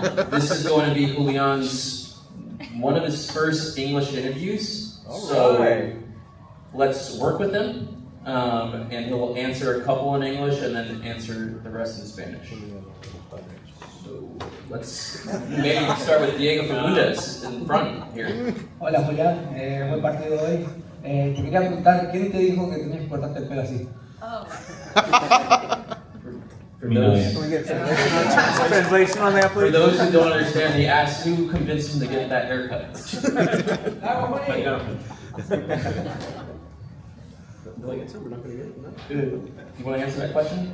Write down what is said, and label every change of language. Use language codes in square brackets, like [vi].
[en] This is going to be Julian's one of his first English interviews. So let's work with him, and he'll answer a couple in English and then answer the rest in Spanish. So let's maybe start with Diego Fagundes in front here. [es] Hola Julián, buen partido hoy. Te quería preguntar, ¿quién te dijo que tenías que cortarte el pelo así? [en] Can we get translation on that, please? For those who don't understand, he asked who convinced him to get that haircut. You want to answer that question?